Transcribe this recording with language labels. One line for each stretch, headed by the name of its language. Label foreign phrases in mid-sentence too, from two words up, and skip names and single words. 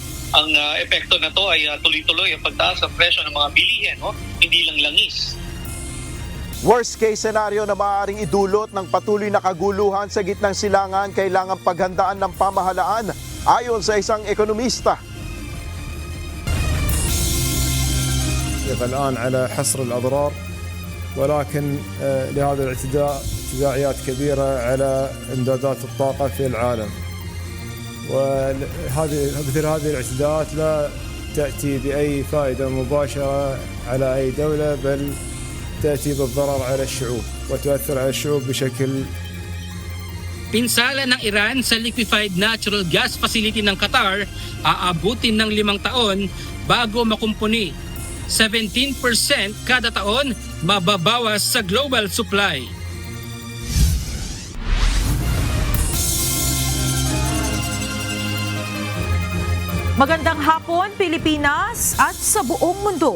Filipino: Ang epekto na to ay tuloy-tuloy ang pagtaas ng presyo ng mga bilihin, no? Hindi lang langis.
English: Worst case scenario
Filipino: na maaaring idulot ng patuloy na kaguluhan sa gitnang silangan, kailangang paghandaan ng pamahalaan ayon sa isang ekonomista.
Arabic: الآن على حصر الأضرار ولكن لهذا الاعتداء تداعيات كبيرة على إمدادات الطاقة في العالم، مثل هذه الاعتداءات لا تأتي بأي فائدة مباشرة على أي دولة، بل تأتي بالضرر على الشعوب وتؤثر على الشعوب بشكل.
Filipino: Pinsala ng Iran sa
English: liquefied natural gas facility
Filipino: ng Qatar aabutin ng 5 taon bago makumpuni. 17% kada taon mababawas sa
English: global supply.
Filipino: Magandang hapon, Pilipinas at sa buong mundo.